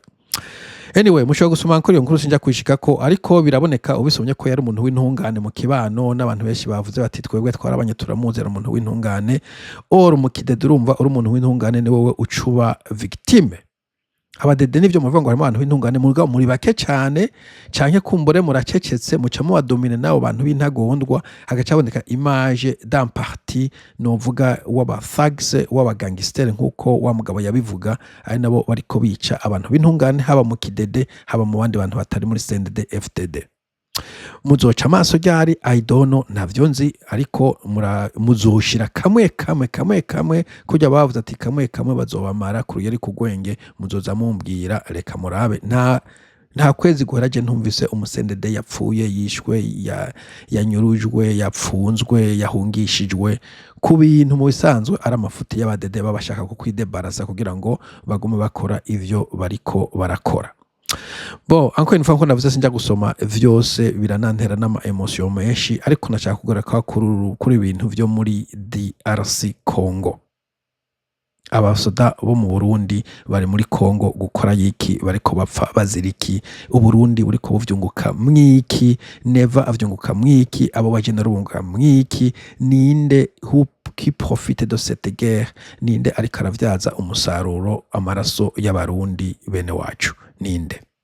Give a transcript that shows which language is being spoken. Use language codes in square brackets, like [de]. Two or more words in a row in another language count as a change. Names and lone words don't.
[rn] Anyway, mushobora gusoma kuri iyo nkuru sinjya kwishikako, ariko biraboneka ubisomye ko yari umuntu w'intungane mu kibano, n'abantu benshi bavuze bati twebwe twarabanye turamuzi ari umuntu w'intungane. Or mu kidede urumva uri umuntu w'intungane ni wowe ucuba victime. Abadede nivyo muvuga ngo harimo abantu b'intungane mugabo muri bake cyane canke kumbure muracecetse muca mu badomine nabo bantu b'intagondwa, hagacaboneka [fr] image d'un parti [rn] novuga w'aba thugs w'aba gangster nkuko wa mugabo yabivuga, ari nabo bariko bica abantu b'intungane haba mu kidede haba mu bandi bantu batari muri CNDD FDD. Muzoca amaso ryari [en] I don't know, [rn] ntavyo nzi, ariko muzoshira kamwe kujya bavuze ati kamwe bazobamara kuri yari kugwenge, muzoza mumbwira reka murabe. Nta kwezi guheraje ntumvise umusendede yapfuye, yishwe, yanyurujwe, yapfunzwe, yahungishijwe ku bintu mu bisanzwe ari amafuti y'abadede babashaka kukwidebarasa kugira ngo bagume bakora ivyo bariko barakora. Bo [fr] encore une fois [rn] ko navuze sinjya gusoma vyose biranantera n'ama emotion menshi, ariko nashaka kugora kuri ibintu vyo muri DRC Congo. Abasoda bo mu Burundi bari muri Congo gukora yiki, bariko bapfa baziriki, uburundi buriko buvyunguka mwiki, never avyunguka mwiki, abo bagenda rubunguka mwiki, ninde [fr] qui profite de cette guerre, [rn] ninde ariko aravyaza umusaruro amaraso y'abarundi bene wacu, ninde?